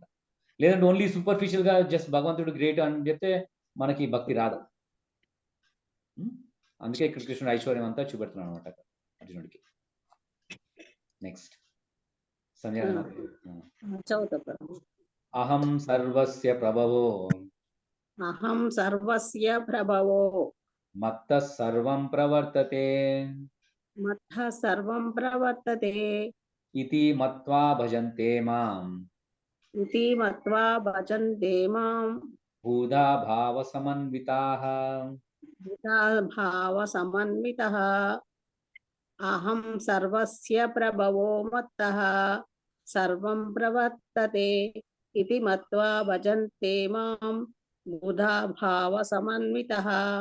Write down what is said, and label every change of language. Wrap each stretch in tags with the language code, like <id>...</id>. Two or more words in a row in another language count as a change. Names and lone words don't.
<te>లేదంటే</te> <en>only superficial</en> <te>గా జస్ట్ భగవంతుడు గ్రేట్ అని చెప్తే మనకి భక్తి రాదు. అందుకే ఇక్కడ కృష్ణుడు ఐశ్వర్యం అంతా చూపెడుతున్నాడు అనమాట అర్జునుడికి. నెక్స్ట్ సంజయ్.</te> <sa>అహం సర్వస్య ప్రభవో అహం సర్వస్య ప్రభవో మత్తః సర్వం ప్రవర్తతే మత్తః సర్వం ప్రవర్తతే ఇతి మత్వా భజంతే మాం ఇతి మత్వా భజంతే మాం భూదా భావ సమన్వితాః. భావ సమన్వితః. అహం సర్వస్య ప్రభవో మత్తః సర్వం ప్రవర్తతే ఇతి మత్వా భజంతే మాం బుధా భావ సమన్వితః.</sa>